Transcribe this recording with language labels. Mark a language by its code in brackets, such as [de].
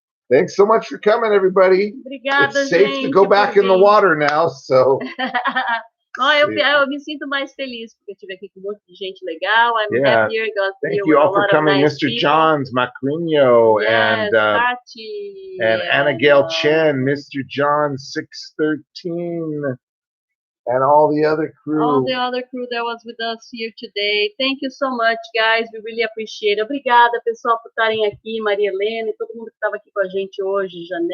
[en] Thanks so much for coming, everybody. [pt] Obrigada, [en] it's safe to go back in the water now, so... [pt] eu me sinto mais feliz porque eu estive aqui com um monte de gente legal. [en] I'm happier. Thank you all for coming, Mr. Johns, Macrino, yes, and Anna Gail Chen, Mr. John 613, and all the other crew. All the other crew that was with us here today. Thank you so much, guys. We really appreciate it. [pt] Obrigada, pessoal, por estarem aqui, Maria Helena e todo mundo que estava aqui com a gente hoje,